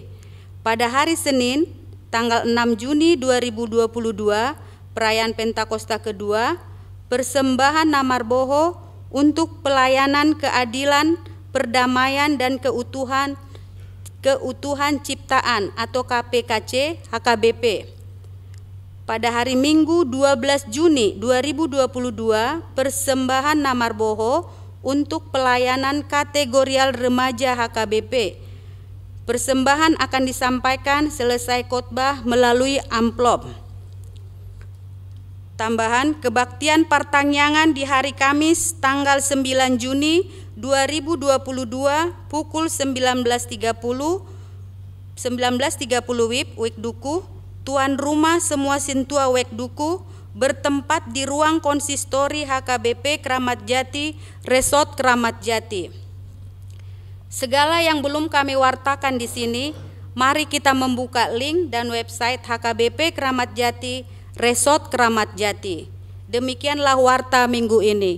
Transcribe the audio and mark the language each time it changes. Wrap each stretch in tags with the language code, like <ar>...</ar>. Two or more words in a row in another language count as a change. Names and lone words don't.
<id>Pada hari Senin, tanggal 6 Juni 2022, perayaan Pentakosta kedua, persembahan Namarboho untuk pelayanan keadilan, perdamaian dan keutuhan ciptaan atau KPKC HKBP. Pada hari Minggu 12 Juni 2022, persembahan Namarboho untuk pelayanan kategorial remaja HKBP. Persembahan akan disampaikan selesai khotbah melalui amplop. Tambahan, kebaktian Partangyangan di hari Kamis tanggal 9 Juni 2022 pukul 19.30 WIB Duku, tuan rumah semua sintua Wek Duku bertempat di ruang konsistori HKBP Kramat Jati, Resort Kramat Jati. Segala yang belum kami wartakan di sini, mari kita membuka link dan website HKBP Kramat Jati, Resort Kramat Jati. Demikianlah warta minggu ini.</id>